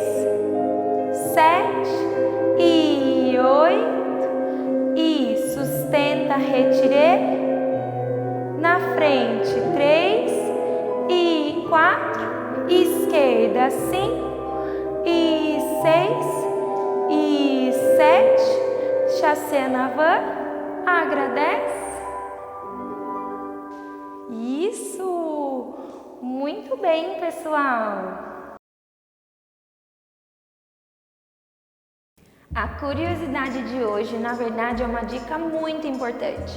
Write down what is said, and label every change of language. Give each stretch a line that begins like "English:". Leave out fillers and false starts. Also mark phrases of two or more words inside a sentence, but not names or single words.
Portuguese: 7 e 8, e sustenta, retiré, na frente, 3 e 4, esquerda, 5, e 6 e 7,
French: chassé en avant,
Portuguese: agradece. Isso! Muito Muito bem, pessoal! A curiosidade de hoje, na verdade, é uma dica muito importante.